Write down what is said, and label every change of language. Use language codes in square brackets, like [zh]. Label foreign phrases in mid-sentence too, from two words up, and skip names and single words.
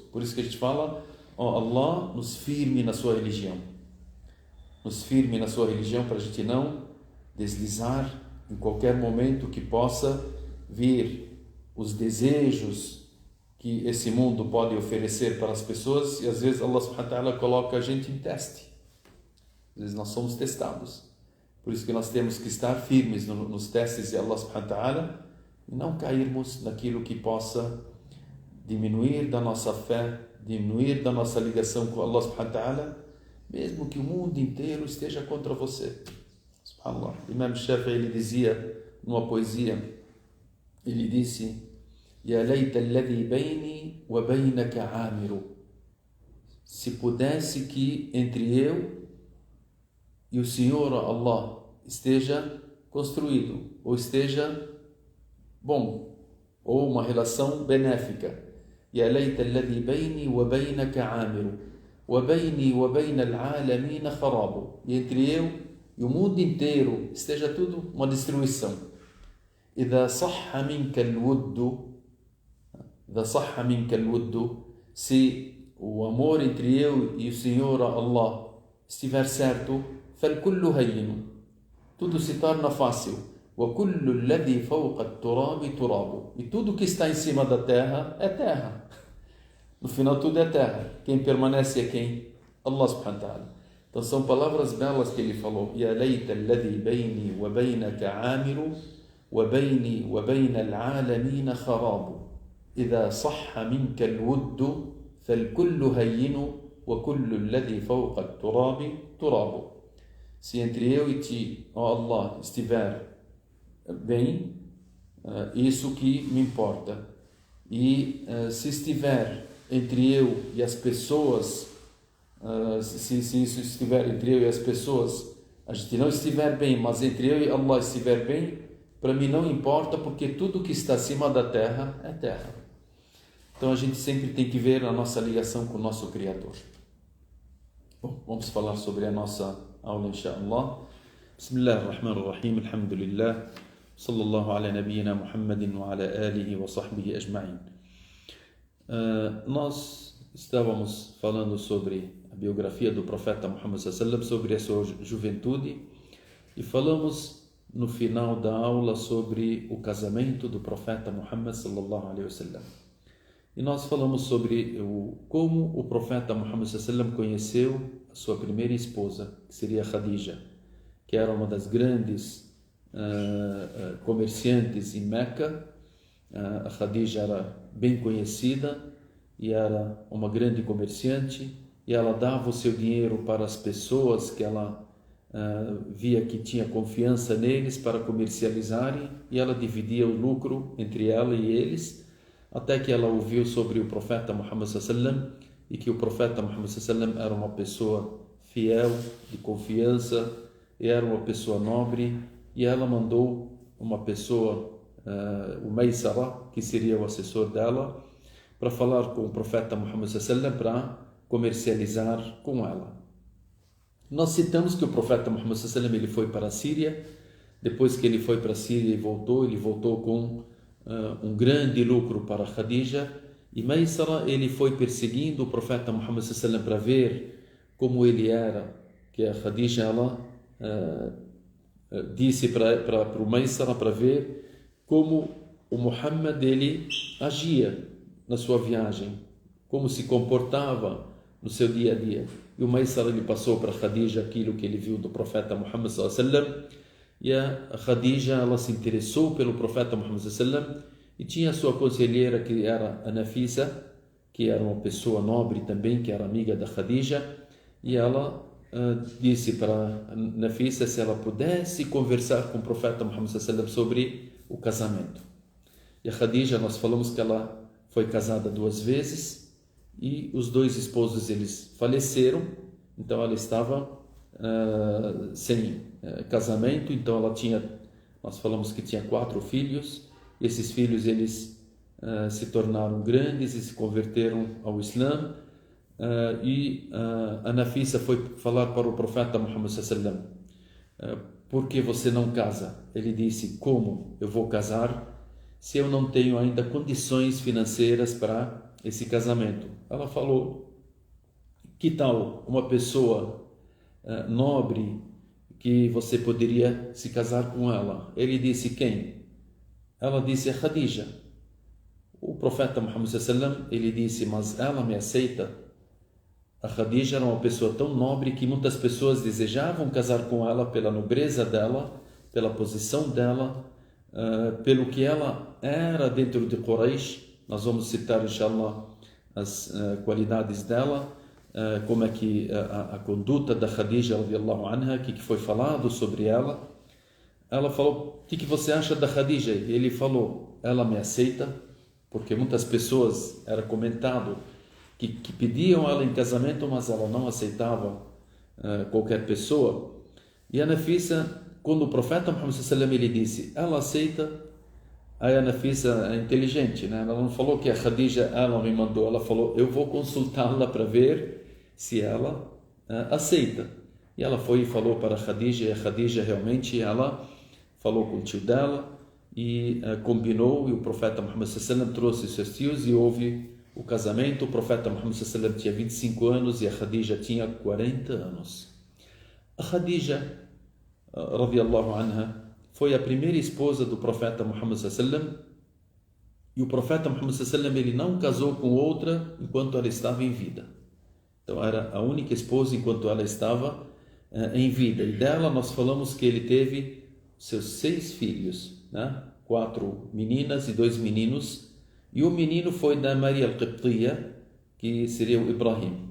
[pt] Por isso que a gente fala: Allah, nos firme na sua religião. Nos firme na sua religião, para a gente não deslizar em qualquer momento que possa vir os desejos que esse mundo pode oferecer para as pessoas. E às vezes Allah [ar] سبحانه وتعالى [pt] coloca a gente em teste. Às vezes nós somos testados. Por isso que nós temos que estar firmes nos testes de Allah [ar] سبحانه وتعالى [pt] e não cairmos naquilo que possa diminuir da nossa fé, diminuir da nossa ligação com Allah [ar] سبحانه وتعالى, [pt] mesmo que o mundo inteiro esteja contra você. Subhanallah. Imam Shafi'i, ele dizia numa poesia, ele disse: [ar] يا ليت الذي بيني وبينك عامر. [pt] Se pudesse que entre eu e o Senhor Allah esteja construído, ou esteja bom, ou uma relação benéfica. [ar] يا ليت الذي بيني وبينك عامر وبيني وبين العالمين خراب. [pt] E entre eu e o mundo inteiro esteja tudo uma destruição. [ar] إذا صح منك الود, إذا صح منك الود, [pt] se o amor entre eu e o Senhor Allah estiver certo, [ar] فالكل هين, [pt] tudo se torna fácil. [ar] وكل الذي فوق التراب تراب, [pt] e tudo que está em cima da terra é terra. No final tudo é terra. Quem permanece é quem? [ar] الله سبحانه وتعالى. [pt] Então são palavras belas que ele falou: [ar] يا ليت الذي بيني وبينك عامر وبيني وبين العالمين خراب إذا صح منك الود فالكل هين وكل الذي فوق التراب تراب. [pt] Se entre eu e ti, ó Allah, estiver bem, isso que me importa. E se estiver entre eu e as pessoas, se isso estiver entre eu e as pessoas, a gente não estiver bem, mas entre eu e Allah estiver bem, para mim não importa, porque tudo que está acima da terra é terra. Então a gente sempre tem que ver a nossa ligação com o nosso Criador. Bom, vamos falar sobre a nossa aula, inshallah. [ar] بسم الله الرحمن الرحيم، الحمد لله، صلى الله على نبينا محمد وعلى آله وصحبه أجمعين. [pt] Nós estávamos falando sobre a biografia do profeta Muhammad [ar] صلى الله عليه وسلم, [pt] sobre a sua juventude, E falamos no final da aula sobre o casamento do profeta Muhammad [ar] صلى الله عليه وسلم. [pt] E nós falamos sobre como o profeta Muhammad [ar] صلى الله عليه وسلم [pt] conheceu a sua primeira esposa, que seria Khadija, que era uma das grandes comerciantes em Meca. A Khadija era bem conhecida e era uma grande comerciante, e ela dava o seu dinheiro para as pessoas que ela via que tinha confiança neles para comercializarem, e ela dividia o lucro entre ela e eles, até que ela ouviu sobre o profeta Muhammad [ar] صلى الله عليه وسلم, [pt] e que o profeta Muhammad [ar] صلى الله عليه وسلم [pt] era uma pessoa fiel, de confiança, e era uma pessoa nobre, e ela mandou uma pessoa, o Maysara, que seria o assessor dela, para falar com o profeta Muhammad [ar] صلى الله عليه وسلم [pt] para comercializar com ela. Nós citamos que o profeta Muhammad [ar] صلى الله عليه وسلم [pt] ele foi para a Síria. Depois que ele foi para a Síria e ele voltou com um grande lucro para Khadija. E Maysara, ele foi perseguindo o profeta Muhammad [ar] صلى الله عليه وسلم [pt] para ver como ele era, que a Khadija ela disse para o Maysara para ver como o Muhammad ele agia na sua viagem, como se comportava no seu dia a dia. E o Maysara ele passou para Khadija aquilo que ele viu do profeta Muhammad [ar] صلى الله عليه وسلم, [pt] e a Khadija ela se interessou pelo profeta Muhammad [ar] صلى الله عليه وسلم, [pt] e tinha a sua conselheira que era a Nafisa, que era uma pessoa nobre também, que era amiga da Khadija, e ela disse para a Nafisa se ela pudesse conversar com o profeta Muhammad [ar] صلى الله عليه وسلم [pt] sobre o casamento. E a Khadija, nós falamos que ela foi casada 2 vezes, e os 2 esposos eles faleceram, então ela estava sem casamento. Então nós falamos que tinha 4 filhos. Esses filhos eles se tornaram grandes e se converteram ao Islã, e a Nafisa foi falar para o profeta Muhammad [ar] صلى الله عليه وسلم: [pt] por que você não casa? Ele disse: como eu vou casar se eu não tenho ainda condições financeiras para esse casamento? Ela falou: que tal uma pessoa nobre que você poderia se casar com ela? Ele disse: quem? Ela disse: Khadija. O profeta Muhammad [ar] صلى الله عليه وسلم [pt] ele disse: mas ela me aceita? A Khadija era uma pessoa tão nobre que muitas pessoas desejavam casar com ela pela nobreza dela, pela posição dela, pelo que ela era dentro de Quraysh. Nós vamos citar, inshallah, as qualidades dela, como é que a conduta da Khadija [ar] رضي الله عنها, [pt] que foi falado sobre ela. Ela falou: o que você acha da Khadija? Ele falou: ela me aceita, porque muitas pessoas, era comentado, que pediam ela em casamento, mas ela não aceitava qualquer pessoa. E a Nafisa, quando o profeta Muhammad [ar] صلى الله عليه وسلم [pt] ele disse: ela aceita, aí a Nafisa é inteligente, né? Ela não falou que a Khadija ela me mandou, ela falou: eu vou consultá-la para ver se ela aceita. E ela foi e falou para a Khadija, e a Khadija realmente ela falou com o tio dela e combinou, e o profeta Muhammad [ar] صلى الله عليه وسلم [pt] trouxe seus tios e houve o casamento. O profeta Muhammad [ar] صلى الله عليه وسلم [pt] tinha 25 anos e a Khadija tinha 40 anos. A Khadija [ar] رضي الله عنها [pt] foi a primeira esposa do profeta Muhammad [ar] صلى الله عليه وسلم, [pt] e o profeta Muhammad [ar] صلى الله عليه وسلم [pt] ele não casou com outra enquanto ela estava em vida. Então era a única esposa enquanto ela estava em vida. E dela nós falamos que ele teve seus 6 filhos, né? 4 meninas e 2 meninos, e o menino foi da Maria al-Qibtiyya, que seria o Ibrahim.